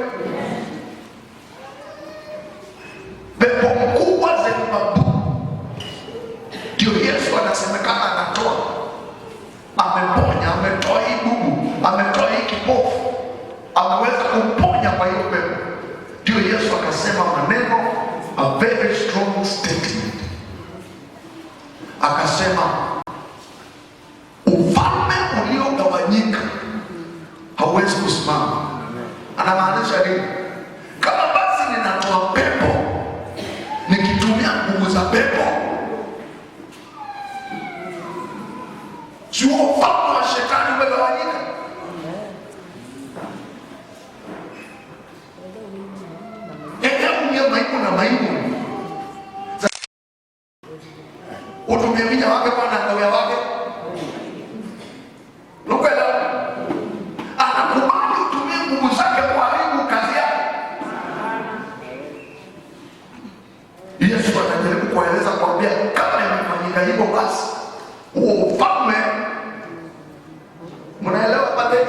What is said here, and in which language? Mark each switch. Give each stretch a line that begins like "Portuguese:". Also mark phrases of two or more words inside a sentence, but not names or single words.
Swahili: Pepo mkubwa Zebulon ndio Yesu anasemekana anatoa. Ameponya, ametoa hii bubu, ametoa hii kipofu, ameweza kuponya kwa hiyo pepo. Ndio Yesu akasema maneno,
English: a very strong statement.
Swahili: Akasema ufalme uliogawanyika hauwezi kusimama. Anamaanisha nini? Kama basi ninatoa pepo, nikitumia nguvu za pepo, sio ufalme wa shetani umegawanyika? Umia maimu na maimu utumie minya wake kwa nangawia wake lukwela, anakubali utumie nguvu zake kuharibu kazi yake. Yesu anajaribu kueleza, kuambia kama imefanyika hivyo, basi huo ufalme, mnaelewa pateni?